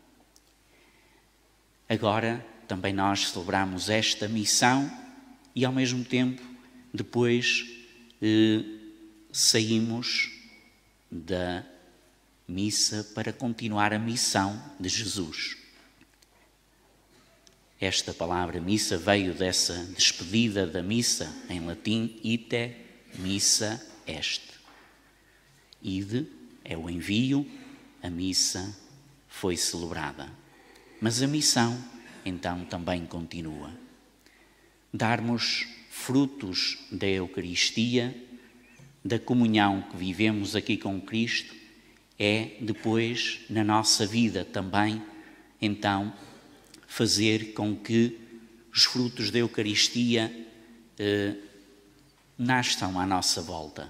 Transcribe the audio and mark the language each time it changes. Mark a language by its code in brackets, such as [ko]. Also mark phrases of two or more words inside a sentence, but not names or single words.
[pt] Agora também nós celebramos esta missão e ao mesmo tempo depois saímos da missa para continuar a missão de Jesus. Esta palavra missa veio dessa despedida da missa, em latim, [la] ite missa est. [pt] Ide é o envio, a missa foi celebrada. Mas a missão, então, também continua. darmos frutos da Eucaristia, da comunhão que vivemos aqui com Cristo, é depois, na nossa vida também, então, fazer com que os frutos da Eucaristia nasçam à nossa volta.